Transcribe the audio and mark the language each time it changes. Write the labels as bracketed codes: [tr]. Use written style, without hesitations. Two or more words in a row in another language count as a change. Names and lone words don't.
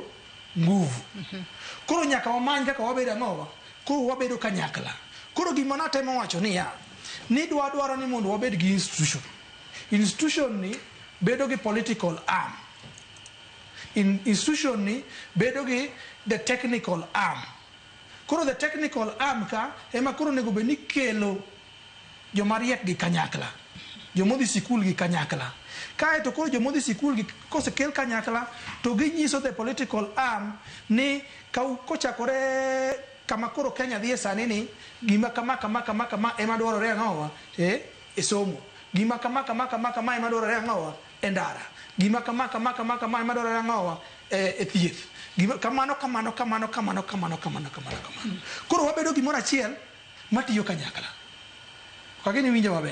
[luo] nguvu koro nyaka wamany kaka wabedo ang'owa koro wabedo kanyakla koro gima natemo wacho ni dwaro ni mondo wabed gi institution ni bedo gi political [en] arm institution [luo] ni bedo gi [en] the technical arm [luo] koro [en] the technical arm [luo] ka ema koro nego be ni kelo jomariek gi kanyakla jomodhi sikul gi kanyakla kaeto koro jomodhi sikul gi kosekel kanyakla to ginyiso [en] the political arm [luo] ni kochakore kama koro Kenya dhie sani ni gima kama ema dwarore ang'owa e somo gima kama ema dwarore ang'owa e ndara gima kama ema dwarore ang'owa e thieth gima kamano koro wabedo gimoro achiel matiyo kanyakla kagini winjo maber